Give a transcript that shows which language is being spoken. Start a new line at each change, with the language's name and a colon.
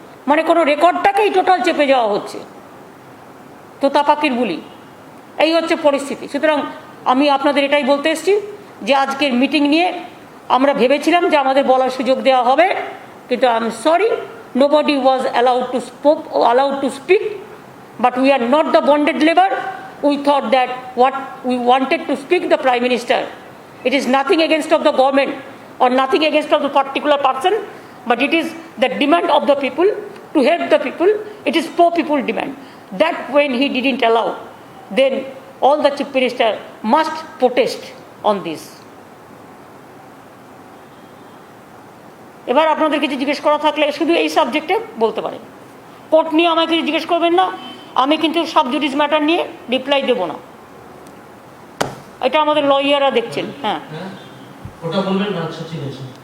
Bangla: মানে কোনো রেকর্ডটাকেই টোটাল চেপে যাওয়া হচ্ছে। তো তাপাকির বুলি, এই হচ্ছে পরিস্থিতি। সুতরাং আমি আপনাদের এটাই বলতে এসেছি যে আজকের মিটিং নিয়ে আমরা ভেবেছিলাম যে আমাদের বলার সুযোগ দেওয়া হবে, কিন্তু
English: I am sorry, nobody was allowed to speak, but we are not the bonded labor. We thought that what we wanted to speak the Prime Minister. It is nothing against of the government or nothing against of the particular person, but it is the demand of the people to help the people. It is poor people demand. That when he didn't allow, then all the chief minister must protest on this.
Bangla: এবার আপনাদের কিছু জিজ্ঞেস করা থাকলে শুধু এই সাবজেক্টে বলতে পারেন। কোর্ট নিয়ে আমাকে কিছু জিজ্ঞেস করবেন না, আমি কিন্তু সাব জুডিস ম্যাটার নিয়ে রিপ্লাই দেব না। এটা আমাদের লয়াররা দেখছেন। হ্যাঁ, ওটা বলবেন না। আচ্ছা, ঠিক আছে।